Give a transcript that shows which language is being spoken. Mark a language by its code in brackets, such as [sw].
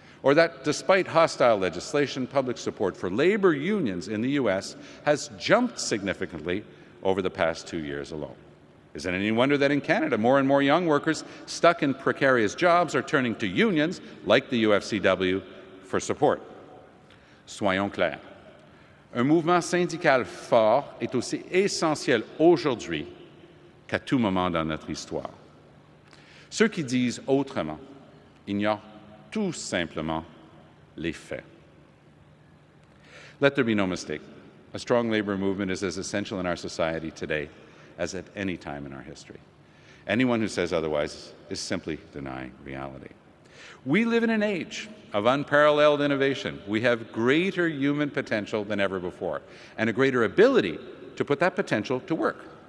[en] Or that despite hostile legislation, public support for labor unions in the U.S. has jumped significantly over the past 2 years alone? Is it any wonder that in Canada, more and more young workers stuck in precarious jobs are turning to unions like the UFCW for support? [fr] Soyons clairs. Un mouvement syndical fort est aussi essentiel aujourd'hui qu'à tout moment dans notre histoire. Ceux qui disent autrement ignorent tout simplement les faits. [en] Let there be no mistake. A strong labor movement is as essential in our society today as at any time in our history. Anyone who says otherwise is simply denying reality. We live in an age of unparalleled innovation. We have greater human potential than ever before, and a greater ability to put that potential to work.